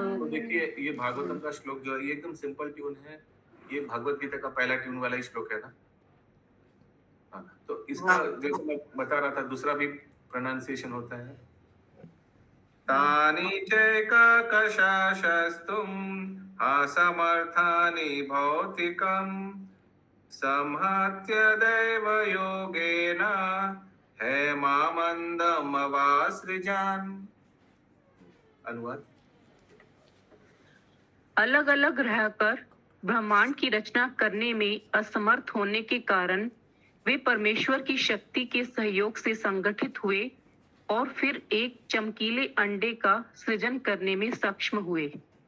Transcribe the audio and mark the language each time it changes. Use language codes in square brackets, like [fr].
[hi] देखिए ये भागवतम का श्लोक जो है ये एकदम सिंपल ट्यून है, ये भगवत गीता का पहला ट्यून वाला ही श्लोक है ना। हाँ, तो इसका जैसे मैं बता रहा था दूसरा भी प्रोनाउंसिएशन होता है। [sa] तानि चैककशाश्रष्टुम् असमर्थानि भौतिकम् संहत्य दैव योगेन हेमामन्दमवासृजान्। [hi] अनुवाद। अलग अलग रहकर ब्रह्मांड की रचना करने में असमर्थ होने के कारण वे परमेश्वर की शक्ति के सहयोग से संगठित हुए और फिर एक चमकीले अंडे का सृजन करने में सक्षम हुए।